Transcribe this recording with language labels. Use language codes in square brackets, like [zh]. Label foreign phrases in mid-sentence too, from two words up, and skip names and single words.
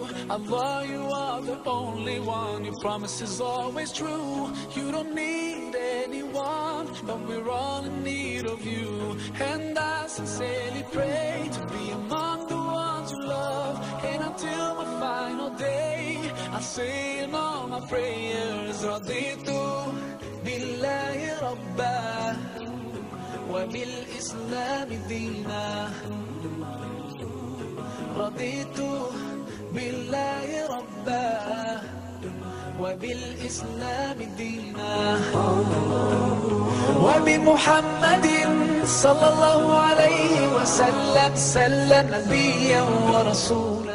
[en] Allah, you are the only one, your promise is always true. You don't need anyone, but we're all in need of you. And I sincerely pray to be among the ones you love. And until my final day, I say in all my prayers, [ar] رضيت بالله ربا وبالإسلام دينا. رضيت بالله ربا وبالإسلام دينا وبمحمد صلى الله عليه وسلم نبيا ورسول.